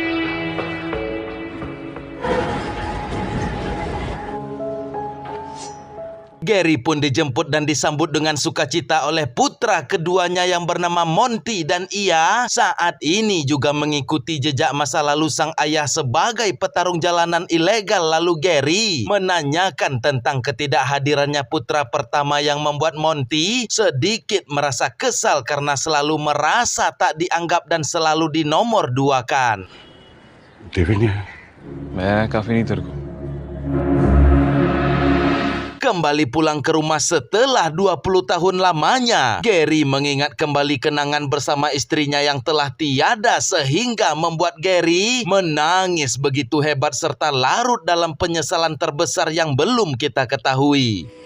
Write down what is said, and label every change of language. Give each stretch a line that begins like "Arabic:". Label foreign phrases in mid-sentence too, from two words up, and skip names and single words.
Indonesian: Gary pun dijemput dan disambut dengan sukacita oleh putra keduanya yang bernama Monty, dan ia saat ini juga mengikuti jejak masa lalu sang ayah sebagai petarung jalanan ilegal. Lalu Gary menanyakan tentang ketidakhadirannya putra pertama yang membuat Monty sedikit merasa kesal karena selalu merasa tak dianggap dan selalu dinomorduakan.
Hindi: David ne? मैं काफी नहीं तेरे को.
Indonesian: Kembali pulang ke rumah setelah 20 tahun lamanya, Gary mengingat kembali kenangan bersama istrinya yang telah tiada, sehingga membuat Gary menangis begitu hebat serta larut dalam penyesalan terbesar yang belum kita ketahui.